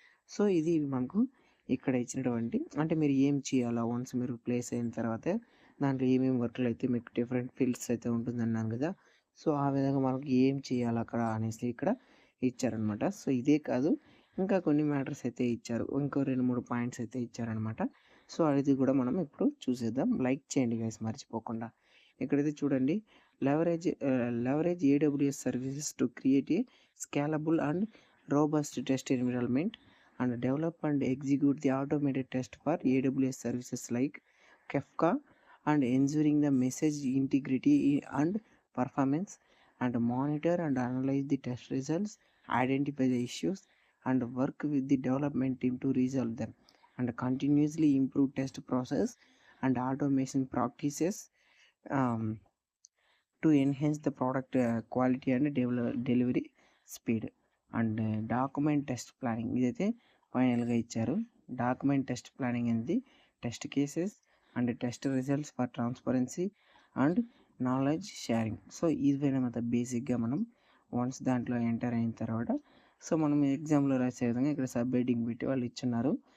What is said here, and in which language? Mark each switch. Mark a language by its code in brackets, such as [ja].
[te] So ఇది మనకు ఇక్కడ ఇచ్చినటువంటి అంటే మీరు ఏం చేయాలా వన్స్ మీరు ప్లేస్ అయిన తర్వాత దాంట్లో ఏమేమి వర్క్లు అయితే మీకు డిఫరెంట్ ఫీల్డ్స్ అయితే ఉంటుందన్నాను కదా. సో ఆ విధంగా మనకు ఏం చేయాలి అక్కడ అనేసి ఇక్కడ ఇచ్చారనమాట. సో ఇదే కాదు ఇంకా కొన్ని మ్యాటర్స్ అయితే ఇచ్చారు, ఇంకో 2-3 పాయింట్స్ అయితే ఇచ్చారనమాట. సో అది కూడా మనం ఇప్పుడు చూసేద్దాం. లైక్ చేయండి గైస్ మర్చిపోకుండా. ఇక్కడైతే చూడండి, [en] leverage AWS services to create a scalable and robust test environment and develop and execute the automated test for AWS services like Kafka and ensuring the message integrity and performance and monitor and analyze the test results, identify the issues and work with the development team to resolve them and continuously improve test process and automation practices um, to enhance the product quality and delivery speed and document test planning [te] ఇదైతే ఫైనల్గా ఇచ్చారు. Document test planning అనేది test cases and test results for transparency and knowledge sharing. So ఇదైనా బేసిక్గా మనం once దాంట్లో enter అయిన తర్వాత సో మనం ఎగ్జామ్లో రాసే విధంగా ఇక్కడ సబ్ హెడ్డింగ్ పెట్టి వాళ్ళు ఇచ్చున్నారు.